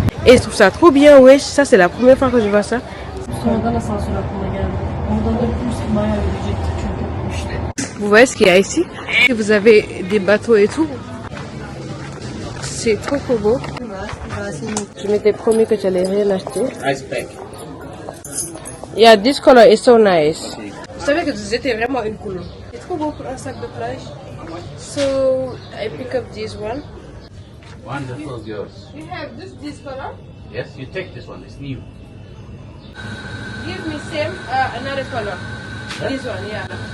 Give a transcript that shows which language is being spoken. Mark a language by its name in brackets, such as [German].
[French] Et je trouve ça trop bien, ouais. Ça, c'est la première fois que je vois ça. Vous voyez ce qu'il y a ici? Vous avez des bateaux et tout. C'est trop beau. Je m'étais promis que j'allais rien acheter. [English] Yeah, this color is so nice. [French] Vous savez que c'était vraiment une couleur. C'est trop beau pour un sac de plage. [English] So I pick up this one. Wonderful, yours. You have this color? Yes, you take this one. It's new. Give me same another color. This one, yeah.